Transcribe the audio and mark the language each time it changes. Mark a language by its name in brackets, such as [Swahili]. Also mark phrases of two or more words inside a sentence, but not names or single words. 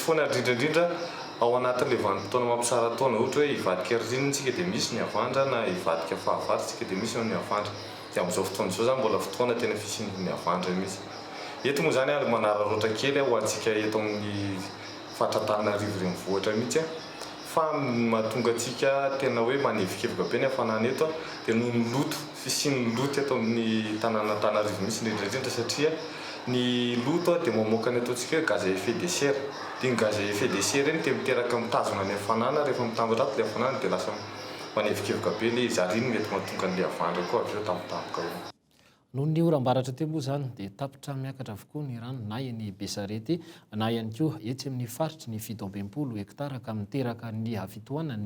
[Malagasy] foana indrindra ao anatin'ilay vanim-potoana mampisara taona ohatra hoe hivadika ririnitsika dia misy ny avandra na hivadika fahavaratsika dia misy ny avandra dia amin'izao fotoana izao zany mbola fotoana tena fisian'ny avandra mihitsy eto moa zany ary manararoatra kely ho antsika eto amin'ny Antananarivo renivohitra mihitsy fa mahatonga antsika tena hoe manevikevoka be ny hafanana eto dia noho ny loto fisian'ny loto eto amin'ny tanàna Antananarivo mihitsy indrindra satria ny loto dia mamoaka ny ataontsika hoe [French] gaz à effet de serre [Malagasy] dia ny [French] gaz à effet de serre [Malagasy] iny dia miteraka mitazona ny hafanana rehefa mitambatra ato ilay hafanana dia lasa manevikevoka be ilay izy ary iny mety mahatonga an'ilay havandra koa avy eo tampotampoka eo noho ny oram-baratra teo moa zany dia tapitra miakatra avokoa ny rano na eny Besarety na ihany koa etsy amin'ny faritry ny 720 hektara ka miteraka ny havitoanany